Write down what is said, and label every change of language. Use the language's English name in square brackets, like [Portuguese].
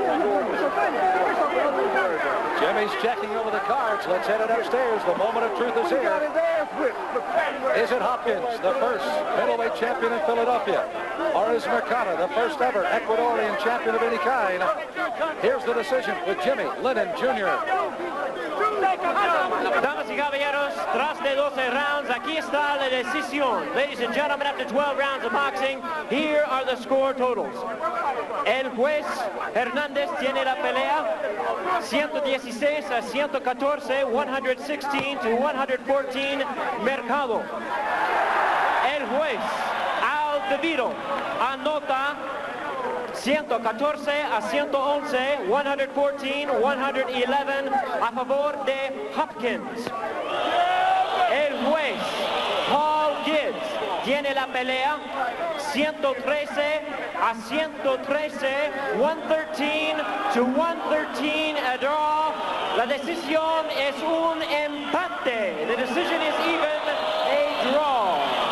[English] Jimmy's checking over the cards. Let's head it upstairs. The moment of truth is here. Is it Hopkins, the first middleweight champion in Philadelphia? Or is Mercado, the first ever Ecuadorian champion of any kind? Here's the decision with Jimmy Lennon Jr. [Spanish] Damas y caballeros, tras de 12 rounds, aquí está la decisión. [English] Ladies and gentlemen, after 12 rounds of boxing, here are the score totals. [Spanish] El juez Hernández tiene la pelea 116 a 114, [English] 116 to 114, [Spanish] Mercado. El juez Al dividido. Anota 114 a 111, 114, 111 a favor de Hopkins. El juez Paul Gibbs tiene la pelea 113 a 113, [English] 113 to 113 a draw. [Spanish] La decisión es un empate. [English] The decision is even, a draw.